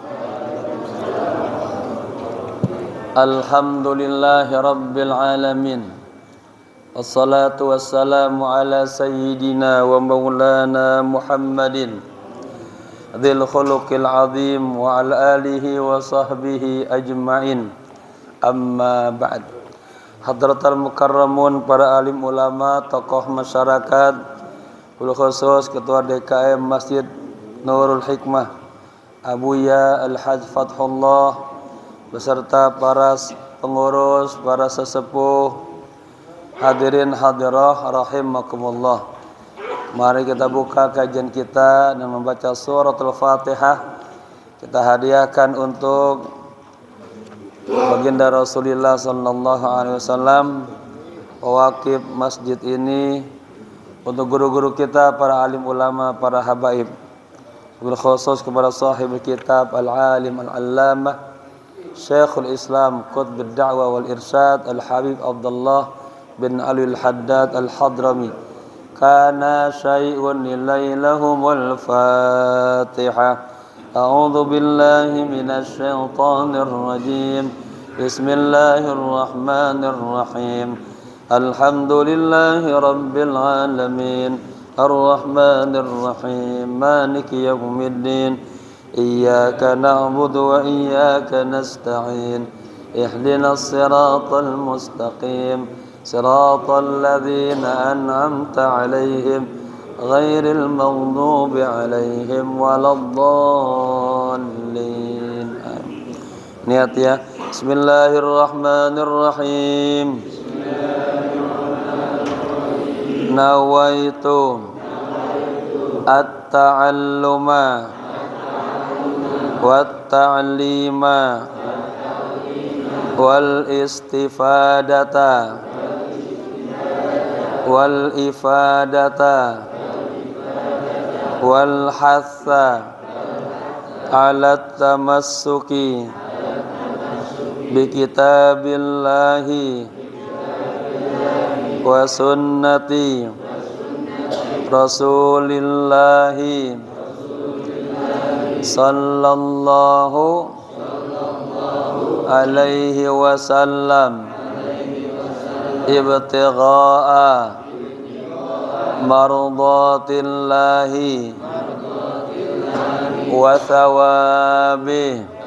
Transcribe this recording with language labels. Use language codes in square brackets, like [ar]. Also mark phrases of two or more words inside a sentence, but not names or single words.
[ar] الحمد لله رب العالمين. والصلاة والسلام على سيدنا ومولانا محمد ذي الخلق العظيم وعلى آله وصحبه أجمعين. أما بعد. حضرات المكرمون, [id] para alim ulama, tokoh masyarakat, [ar] بالخصوص [id] Ketua DKM Masjid Nurul Hikmah Abuya Al-Hajj Fathullah, beserta para pengurus, para sesepuh, [ar] حاضرين حاضرات رحمكم الله. [id] Mari kita buka kajian kita dan membaca suratul Fatihah. Kita hadiahkan untuk baginda Rasulullah [ar] صلى الله عليه وسلم, [id] pewakif masjid ini, untuk guru-guru kita, para alim ulama, para habaib, [ar] بالخصوص [id] kepada [ar] صاحب كتاب العالم العلامة [id] Syekhul Islam Qutbud Da'wah wal Irsyad Al-Habib Abdullah bin Ali Al-Haddad Al-Hadrami. [ar] كان شيء لإليهم الفاتحة. أعوذ بالله من الشيطان الرجيم. بسم الله الرحمن الرحيم. الحمد لله رب العالمين. الرحمن الرحيم. مالك يوم الدين. إياك نعبد وإياك نستعين. اهدنا الصراط المستقيم. صراط الذين أنعمت عليهم غير المغضوب عليهم ولا الضالين. [id] Niat ya. [ar] بسم الله الرحمن الرحيم. نويت التعلم والتعليم والاستفادة والإفادة والحث على التمسك بكتاب الله وسنة رسول الله صلى الله عليه وسلم ابتغاء مرضاة الله وثوابه.